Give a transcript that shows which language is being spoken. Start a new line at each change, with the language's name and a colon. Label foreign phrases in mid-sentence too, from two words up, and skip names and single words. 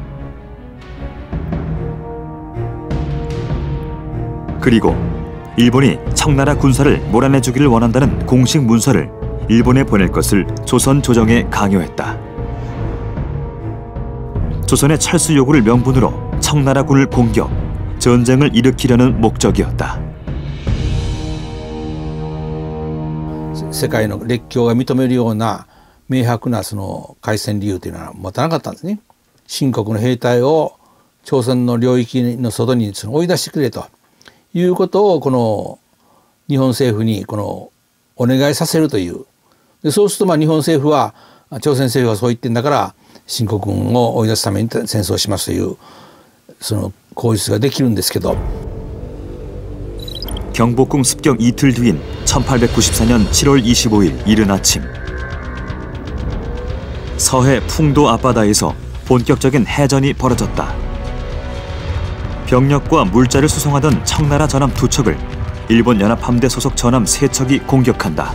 Korean: 그리고 일본이 청나라 군사를 몰아내주기를 원한다는 공식 문서를 일본에 보낼 것을 조선 조정에 강요했다. 조선의 철수 요구를 명분으로 청나라군을 공격, 전쟁을 일으키려는 목적이었다.
Japanese: 世界の列強が認めるような明白なその開戦理由というのは持たなかったんですね。清国の兵隊を朝鮮の領域の外に追い出してくれということをこの日本政府にこのお願いさせるという。でそうすると日本政府は朝鮮政府はそう言ってんだから新国軍を追い出すために戦争しますというその口実ができるんですけど
Korean: 경복궁 습격 이틀 뒤인 1894년 7월 25일 이른 아침 서해 풍도 앞바다에서 본격적인 해전이 벌어졌다. 병력과 물자를 수송하던 청나라 전함 2척을 일본 연합함대 소속 전함 3척이 공격한다.